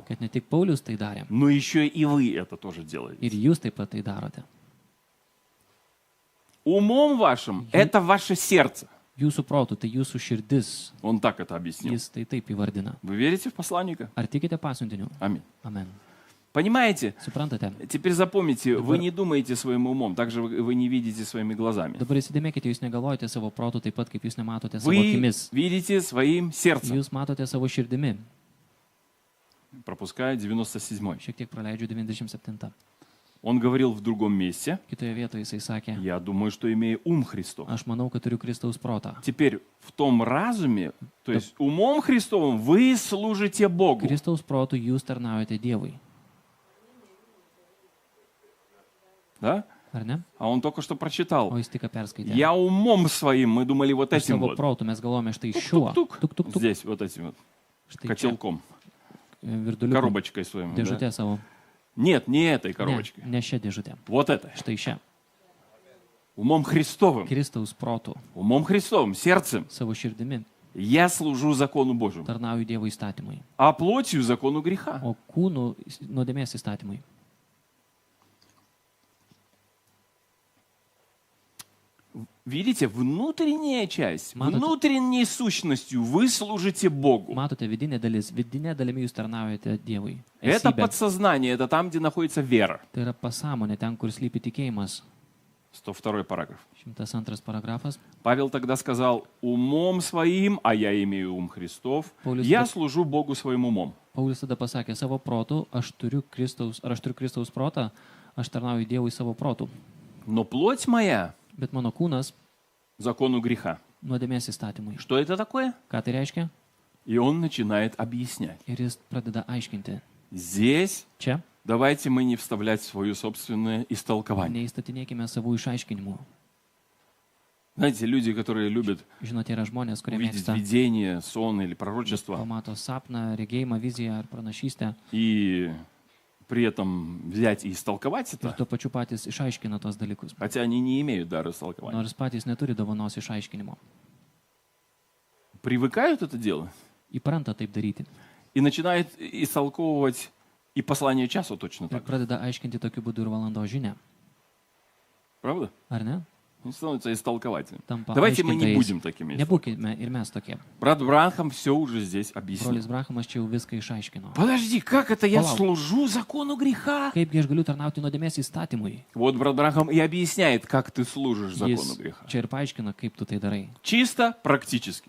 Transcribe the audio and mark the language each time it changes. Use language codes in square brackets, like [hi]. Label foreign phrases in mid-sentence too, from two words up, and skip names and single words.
[lt] kad ne tik Paulius tai darė, [ru] но еще и вы это тоже делаете. [lt] ir jūs taip pat tai darote. [ru] Умом вашим это ваше сердце. [lt] Jūsų protų, tai jūsų širdis, [ru] Он так это объяснил. [lt] jis tai taip įvardina. [ru] Вы верите в посланника? [lt] Ar tikite pasiuntiniu? [ru] Аминь. [lt] Amen. [ru] Понимаете? [lt] Suprantate? [ru] Теперь запомните, вы [lt] Dabar- [ru] не думаете своим умом, также вы не видите своими глазами. [lt] Dabar įsidėmėkite, jūs negalvojate savo protų taip pat, kaip jūs nematote savo [ru] Вы [lt] akimis. [ru] видите своим сердцем. [lt] Jūs matote savo širdimi. [ru] Пропускаю 97-й. [lt] Šiek tiek praleidžiu 97. [ru] Он говорил в другом месте, [lt] Kitoje vietoje jisai sakė, [ru] я думаю, что имею ум Христов. [lt] aš manau, kad turiu Kristaus protą. [ru] Теперь в том разуме, то есть умом Христовым вы служите Богу. [lt] Kristaus protų jūs tarnaujate Dievui. [ru] Да? [lt] Ar ne? [ru] А он только что прочитал. [lt] O jis tik perskaitė. [ru] Я умом своим, мы думали вот [lt] Iš [ru] этим [lt] savo [ru] вот. [lt] protų mes galvome štai šiuo. [ru] Тук-тук-тук. Здесь вот этим вот [lt] Štai čia. [ru] котелком, [lt] Virduliuku. [ru] коробочкой своим. да? [lt] Dėžutė savo. [ru] Нет, не этой [lt] Ne, [ru] коробочкой. [lt] ne šia dėžutė. [ru] Вот этой. [lt] Štai šia. [ru] Умом Христовым. [lt] Kristaus protų. [ru] Умом Христовым, сердцем. [lt] Savo širdimi [ru] Я служу закону Божьему. [lt] tarnauju Dievo įstatymui. [ru] А плотью закону греха. [lt] O kūnų nuodėmės įstatymui. [ru] Видите, внутренняя часть, [lt] Мадот- [ru] внутренней сущностью вы служите Богу. [lt] Matote, vidinė dalis. Vidinė dalimi jūs tarnaujate Dievui. [ru] Это [lt] Esybė. [ru] подсознание, это там, где находится вера. [lt] Tai yra pasąmonė, ten, kur slypi tikėjimas. [ru] 102 параграф. [lt] 102 paragrafas. [ru] Павел тогда сказал, умом своим, а я имею ум Христов, [lt] Paulius [ru] я [lt] tada- [ru] служу Богу своим умом. [lt] Paulius tada pasakė, savo protų, aš turiu Kristaus protą, aš tarnauju Dievui savo protų. [ru] Но плоть моя [lt] Bet mano kūnas [ru] закону греха. [lt] nuodėmės įstatymui. [ru] Что это такое? [lt] Ką tai reiškia? [ru] И он начинает объяснять. [lt] Ir jis pradeda aiškinti. [ru] Здесь [lt] Čia [ru] давайте мы не вставлять свое собственное истолкование. [lt] neįstatinėkime savų išaiškinimų. [ru] Знаете, люди, которые любят [lt] Žinote, yra žmonės, kurie [ru] увидеть [lt] mėgsta [ru] видение, сон или пророчество, [lt] pamato sapną, regėjimą, viziją ar pranašystę [ru] и при этом взять и истолковать [lt] ir [ru] это, [lt] tuo pačiu patys išaiškina tos dalykus. [ru] хотя они не имеют дара истолкования. [lt] Nors patys neturi dovanos išaiškinimo. [ru] Привыкают это дело [lt] Įpranta taip daryti. [ru] и начинают истолковывать и послание часу точно [lt] Ir [ru] так. [lt] pradeda aiškinti tokiu būdu ir valandos žinią. [ru] Правда? [lt] Ar ne? [ru] Они становятся истолкователями. [lt] Tampa [ru] Давайте мы не [lt] aiškintojais. [ru] будем такими. [lt] Nebūkime ir mes tokie. [ru] Брат Бранхам все уже здесь объяснил. [lt] Brolis Brahamas čia jau viską išaiškino. [ru] Подожди, как это я Палау. служу закону греха? [lt] Kaipgi aš galiu tarnauti nuodėmės įstatymui? [ru] Вот брат Бранхам и объясняет, как ты служишь закону [lt] Jis [ru] греха. [lt] čia ir paaiškina, kaip tu tai darai. [ru] Чисто практически.